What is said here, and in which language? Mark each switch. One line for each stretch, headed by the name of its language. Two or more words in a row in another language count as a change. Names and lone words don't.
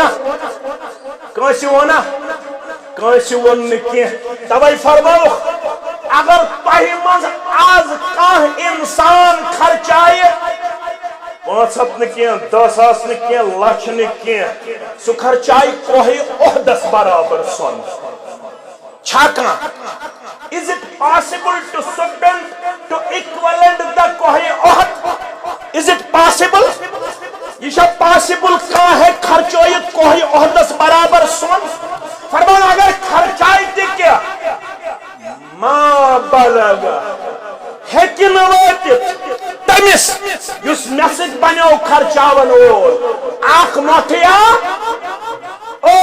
Kashmiri: ووٚن نہٕ کینٛہہ توے فرمووُکھ اگر تۄہہِ منٛز آز کانٛہہ انسان خرچایہِ 500 نہ کینٛہہ 10,000 نہ کینٛہہ لچھ نہ کینٛہہ سُہ خرچایہِ کوہے عہدس برابر سۄن چھا کانٛہہ
English: is it possible to spend to equivalent the
Kashmiri: کوہے عہد
English: is it possible
Kashmiri: یہ چھا possible کانٛہہ ہے خرچٲیِتھ کوہے عہدس برابر سۄن فرمان اگر خرچائی تہ کیا
Arabic: ما بلغ
Kashmiri: ہیکن واتت تمس یس مےٚ بنیو خرچاون وول اخ مٹھیا اوڑ